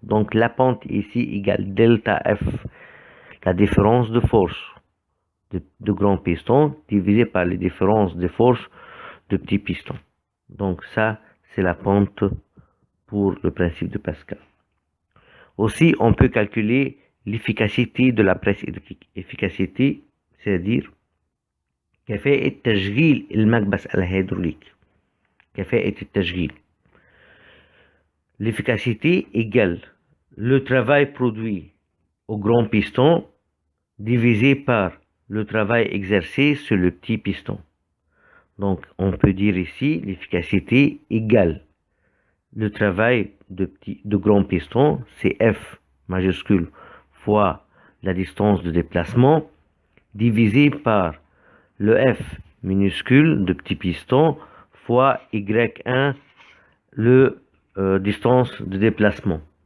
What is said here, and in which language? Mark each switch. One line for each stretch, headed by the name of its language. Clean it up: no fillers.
French: Donc la pente ici égale delta F, la différence de force de grand piston divisée par les différences de force de petit piston. Donc ça, c'est la pente pour le principe de Pascal. Aussi, on peut calculer l'efficacité de la presse hydraulique. Efficacité, c'est-à-dire
Arabic: كفاءة تشغيل المكبس الهيدروليك. كفاءة التشغيل.
French: L'efficacité égale le travail produit au grand piston divisé par le travail exercé sur le petit piston. Donc, on peut dire ici l'efficacité égale le travail de grand piston, c'est F majuscule fois la distance de déplacement, divisé par le F minuscule de petit piston fois Y1, le distance de déplacement.